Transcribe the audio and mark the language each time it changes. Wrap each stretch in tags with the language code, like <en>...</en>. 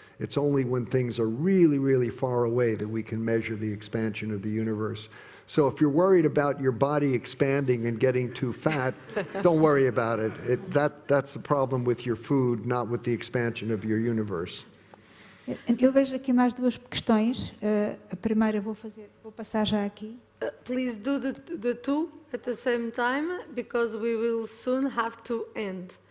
<en>It's only when things are really, really far away that we can measure the expansion of the universe. So if you're worried about your body expanding and getting too fat, don't worry about it. That's the problem with your food, not with the expansion of your universe.</en> <pt>Eu vejo aqui mais duas questões. A primeira vou passar já aqui.</pt> <en>Please do the two at the same time, because we will soon have to end.</en>